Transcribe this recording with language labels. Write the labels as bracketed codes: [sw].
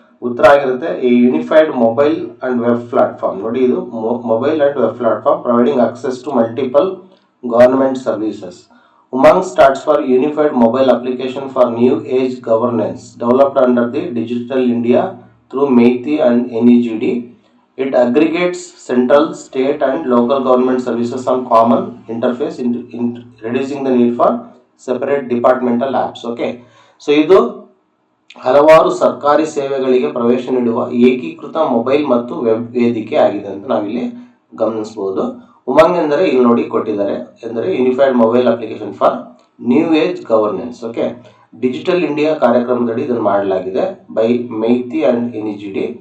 [kn] ಉತ್ತರ ಆಗಿರುತ್ತೆ [en] A unified mobile and web platform. [kn] ನೋಡಿ, ಇದು [en] Mobile and web platform providing access to multiple government services. Umang starts for unified mobile application for new age governance developed under the digital India through MeitY and NEGD. It aggregates central, state and local government services on common interface in reducing the need for separate departmental apps. [kn] Okay, so ಇದು ಹಲವಾರು ಸರ್ಕಾರಿ ಸೇವೆಗಳಿಗೆ ಪ್ರವೇಶ ನೀಡುವ ಏಕೀಕೃತ mobile ಮತ್ತು web ವೇದಿಕೆ ಆಗಿದೆ ಅಂತ ನಾವಿಲ್ಲಿ ಗಮನಿಸಬಹುದು. ಉಮಂಗ್ ಎಂದರೆ ಇಲ್ಲಿ ನೋಡಿ ಕೊಟ್ಟಿದ್ದಾರೆ, ಎಂದರೆ unified mobile application for new age governance. Okay, digital India ಕಾರ್ಯಕ್ರಮದಡಿ ಇದನ್ನು ಮಾಡಲಾಗಿದೆ ಬೈ ಮೇತಿ ಅಂಡ್ NEGD.